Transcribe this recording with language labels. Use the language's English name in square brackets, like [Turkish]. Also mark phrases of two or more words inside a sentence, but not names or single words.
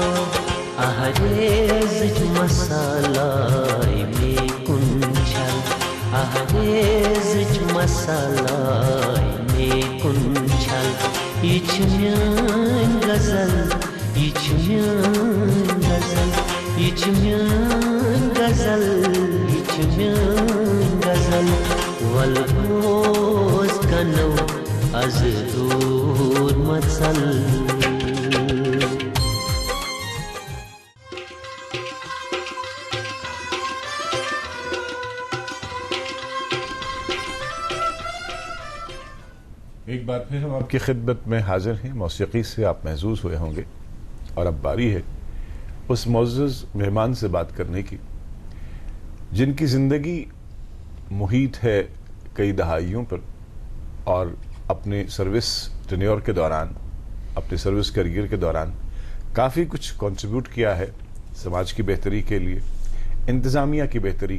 [Kashmiri] اہریزٕچ مسالے مےٚ کُن چھل اہریزٕچ مسالے مےٚ کُن چھل یہِ چھِ میٛٲنۍ غزل یہِ چھِ میٛٲنۍ غزل یہِ چھِ میٛٲنۍ غزل یہِ چھِ میٛٲنۍ غزل وَلہٕ بوز کَنو اَز دوٗر مَژَل [Urdu] ایک بار پھر ہم آپ کی خدمت میں حاضر ہیں. موسیقی سے آپ محظوظ ہوئے ہوں گے اور اب باری ہے اس معزز مہمان سے بات کرنے کی جن کی زندگی محیط ہے کئی دہائیوں پر اور اپنے [English] service tenure [Urdu] کے دوران اپنے [English] service career [Urdu] کے دوران کافی کچھ کنٹریبیوٹ کیا ہے سماج کی بہتری کے لیے انتظامیہ کی بہتری